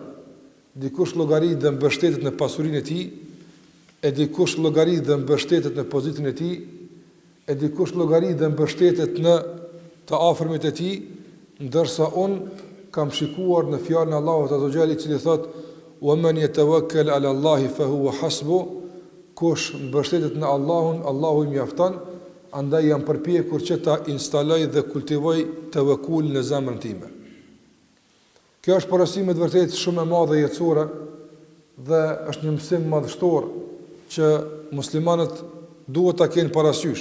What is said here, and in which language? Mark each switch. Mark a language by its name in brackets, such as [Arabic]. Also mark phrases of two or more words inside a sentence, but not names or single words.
[Albanian] Dikush llogarit dhe mbështetet në pasurinë e tij, e dikush llogarit dhe mbështetet në pozitën e tij, e dikush llogarit dhe mbështetet në të afërmit e tij, ndërsa unë kam shikuar në fjalën e Allahut [Arabic] عز وجل [Albanian] i cili thot: [Arabic] "ومن يتوكل على الله فهو حسبه", [Albanian] kush mbështetet në Allahun, Allahu i mjafton. Andaj jam përpjekur që ta instaloj dhe kultivoj tawakkul në zemrën time. Kjo është porosim me vërtet shumë e madhe jetësore dhe është një mësim madhështor që muslimanët duhet ta kenë parasysh